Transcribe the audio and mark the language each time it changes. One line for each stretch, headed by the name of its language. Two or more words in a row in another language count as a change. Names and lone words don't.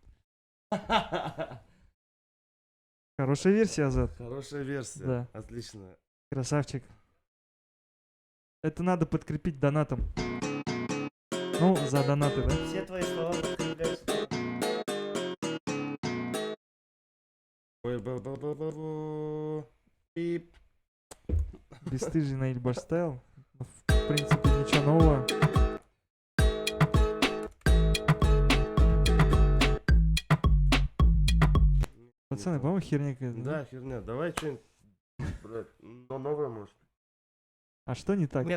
Russian: Хорошая версия, Азат. Хорошая версия. Да. Отлично. Красавчик. Это надо подкрепить донатом. Ну, за донаты, да? Все твои слова подкрепляются. Ой, ба-ба-ба-ба-ба. Пип. Бесстыжий Наиль Баштайл. В принципе, ничего нового. Пацаны, по-моему, херня какая-то. Да, херня. Давай что-нибудь, блядь, новое, может. А что не так?